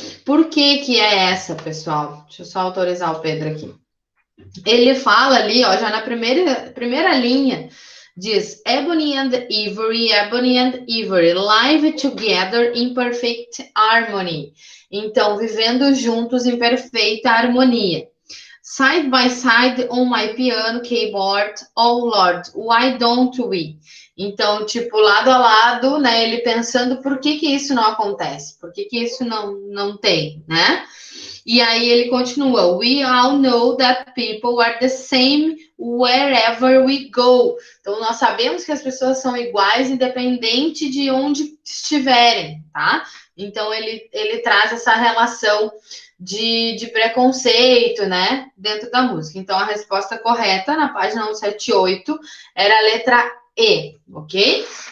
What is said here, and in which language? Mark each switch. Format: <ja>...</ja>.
<pt>Por que que é essa, pessoal? Deixa eu só autorizar o Pedro aqui. Ele fala ali, ó, já na primeira linha, diz</pt> <en>Ebony and Ivory, live together in perfect harmony.</en> <pt>Então, vivendo juntos em perfeita harmonia.</pt> <en>Side by side on my piano keyboard, oh Lord, why don't we?</en> <pt>Então, tipo, lado a lado, né? Ele pensando por que que isso não acontece, por que que isso não tem, né? E aí ele continua:</pt> <en>We all know that people are the same wherever we go.</en> <pt>Então, nós sabemos que as pessoas são iguais, independente de onde estiverem, tá? Então, ele traz essa relação de preconceito, né, dentro da música. Então, a resposta correta na página 178 era a letra E, ok?</pt>